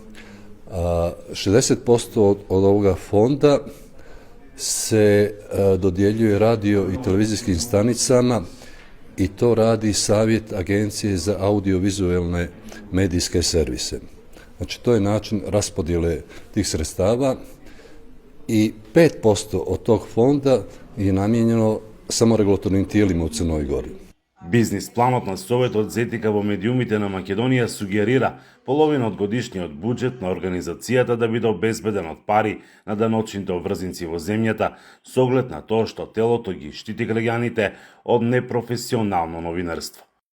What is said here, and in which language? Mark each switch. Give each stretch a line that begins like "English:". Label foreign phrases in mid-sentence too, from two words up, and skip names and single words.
Serbian: 60% od ovoga fonda se dodjeljuje radio i televizijskim stanicama i to radi Savjet Agencije za audiovizualne medijske servise. Znači, to je način raspodjele tih sredstava i 5% od tog fonda je namijenjeno samo regulatornim tijelima u Crnoj Gori.
Macedonian: Бизнис планот на Советот за етика во медиумите на Македонија сугерира половина од годишниот буџет на организацијата да биде обезбеден од пари на даночните обврзници во земјата, со оглед на тоа што телото ги штити граѓаните од непрофесионално новинарство.